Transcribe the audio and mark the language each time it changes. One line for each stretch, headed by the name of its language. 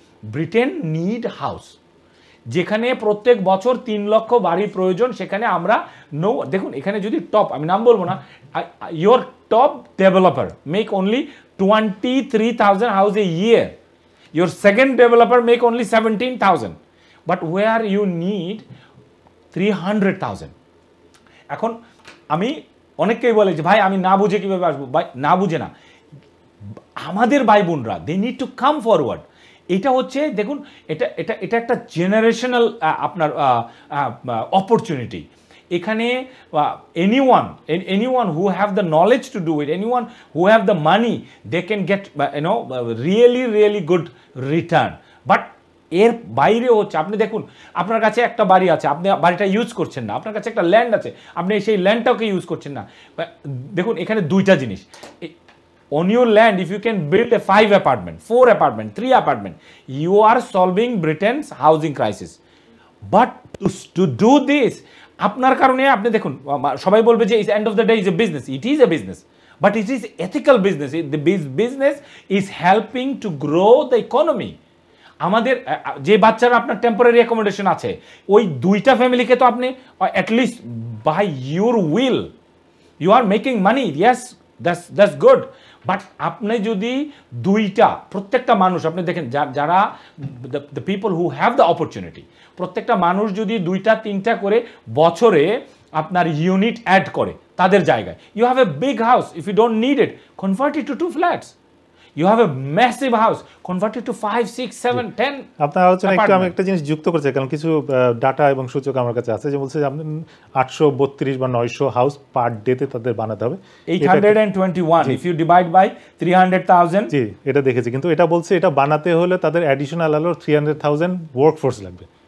English: Britain need house,
Bangla: যেখানে প্রত্যেক বছর 3 লক্ষ বাড়ি প্রয়োজন, সেখানে আমরা দেখুন, এখানে যদি টপ, আমি নাম বলবো না,
English: Your top developer make only 23,000 house a year, your second developer make only 17,000, but where you need 300,000।
Bangla: এখন আমি অনেককেই বলে যে ভাই আমি না বুঝে কীভাবে আসবো, ভাই না বুঝে না, আমাদের ভাই বোনরা
English: They need to come forward.
Bangla: এটা হচ্ছে দেখুন, এটা একটা জেনারেশনাল আপনার অপরচুনিটি। এখানে
English: anyone who have the knowledge to do it, anyone who have the money, they can get really good return.
Bangla: But এর বাইরে হচ্ছে, আপনি দেখুন আপনার কাছে একটা বাড়ি আছে, আপনি বাড়িটা ইউজ করছেন না, আপনার কাছে একটা ল্যান্ড আছে, আপনি সেই ল্যান্ডটাকে ইউজ করছেন না। দেখুন এখানে 2টা জিনিস,
English: on your land if you can build a 5 apartment, 4 apartment, 3 apartment, you are solving Britain's housing crisis. But to do this,
Bangla: আপনার কারণে আপনি দেখুন, সবাই বলবে যে
English: end of the day is a business. It is a business, but it is ethical business. The business is helping to grow the economy.
Bangla: আমাদের যে বাচ্চারা আপনার টেম্পোরারি অ্যাকোমোডেশন আছে, ওই 2টা ফ্যামিলিকে তো আপনি
English: at least by your will you are making money, yes that's good,
Bangla: but আপনি যদি 2টা, প্রত্যেকটা মানুষ আপনি দেখেন, যারা
English: the people who have the opportunity,
Bangla: প্রত্যেকটা মানুষ যদি 2টা 3টা করে বছরে আপনার ইউনিট অ্যাড করে তাদের জায়গায়,
English: You have a big house, if you don't need it convert it to 2 flats. You have a massive house, convert it to 5, 6, 7, 10.
Bangla: আপনার আলোচনা একটু আমি একটা জিনিস যুক্ত করছি, কারণ কিছু ডাটা এবং সূচক আমার কাছে আছে যে বলছে যে আপনি 832 বা 900 হাউস পার ডেতে তাদের বানাতে হবে,
English: 821 if you divide by 300,000.
Bangla: জি, এটা দেখেছি, কিন্তু এটা বলছে এটা বানাতে হলে তাদের অ্যাডিশনাল আলো 300,000 ওয়ার্কফোর্স লাগবে।